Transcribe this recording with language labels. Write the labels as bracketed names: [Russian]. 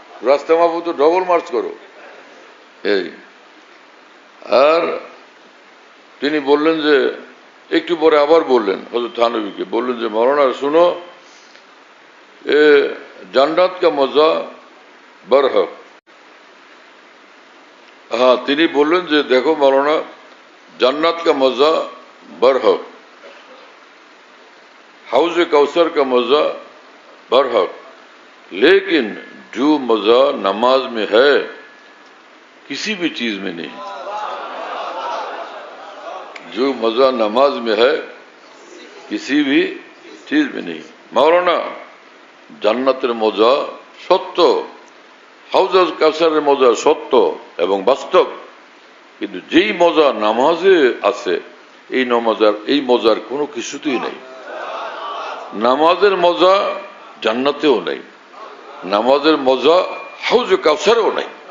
[Bangla] রাস্তা মাপো তো double March করো। এই আর তিনি বললেন যে, একটু পরে আবার বললেন হযরত থানভীকে, বললেন যে মৌলানা শুনো, [Hindi] এ জান্নাত কা মজা বরহক। [Bangla] হ্যাঁ, তিনি বললেন যে দেখো মৌলানা, [Hindi] জান্নাত কা মজা बरहक, हाउज कौसर का मजा बरहक, लेकिन जो मजा नमाज में है किसी भी चीज में नहीं। जो मजा नमाज में है किसी भी चीज में नहीं। [Bangla] मौलाना জান্নাতের মজা সত্য, হাউজ কাউসারের মজা সত্য এবং বাস্তব, কিন্তু যেই মজা নামাজে আছে এই মজার কোনো কিছুতেই নেই। নামাজের মজা জান্নাতেও নেই, নামাজের মজা হাউজ কাউসারেও নেই।